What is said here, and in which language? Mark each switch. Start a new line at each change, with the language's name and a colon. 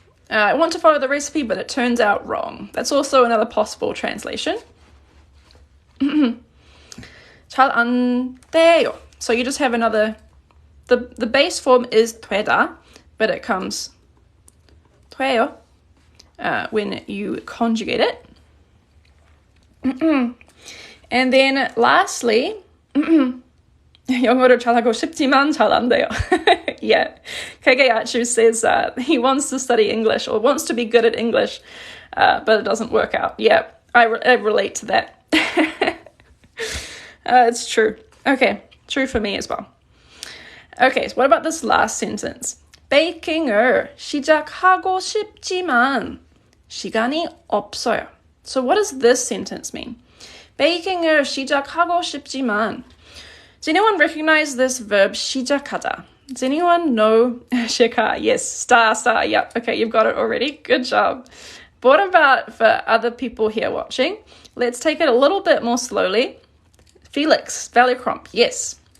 English: I want to follow the recipe, but it turns out wrong. That's also another possible translation.
Korean: 잘 안 돼요.
English: So you just have another, the base form is 되다, but it comes 돼요 when you conjugate it. And then lastly,
Korean: 영어를 잘하고 싶지만 잘 안 돼요.
English: Yeah, Kageyachu says he wants to study English or wants to be good at English, but it doesn't work out. Yeah, I relate to that. It's true. Okay, true for me as well. Okay, so what about this last sentence?
Korean: 베이킹을 시작하고 싶지만 시간이 없어요.
English: So what does this sentence mean?
Korean: 베이킹을 시작하고 싶지만.
English: Does anyone recognize this verb 시작하다? Does anyone know 시작? Yes, star. Yep, okay, you've got it already. Good job. What about for other people here watching? Let's take it a little bit more slowly. Felix, Valleycromp, yes.